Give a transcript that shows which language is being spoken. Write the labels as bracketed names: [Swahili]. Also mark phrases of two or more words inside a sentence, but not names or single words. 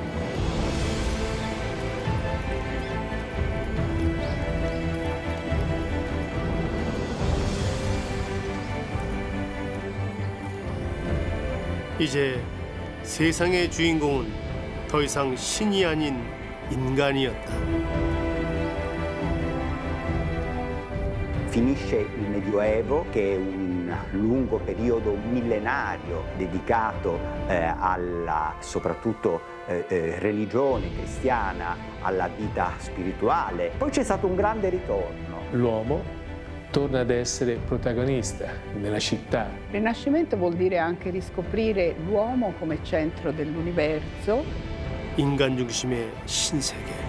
[Korean] 이제 세상의 주인공은 더 이상 신이 아닌 인간이었다. [Italian] Finisce il Medioevo, che è un lungo periodo millenario dedicato alla soprattutto religione cristiana, alla vita spirituale. Poi c'è stato un grande ritorno. L'uomo torna ad essere protagonista nella città. Rinascimento vuol dire anche riscoprire l'uomo come centro dell'universo. [Korean] 인간 중심의 신세계.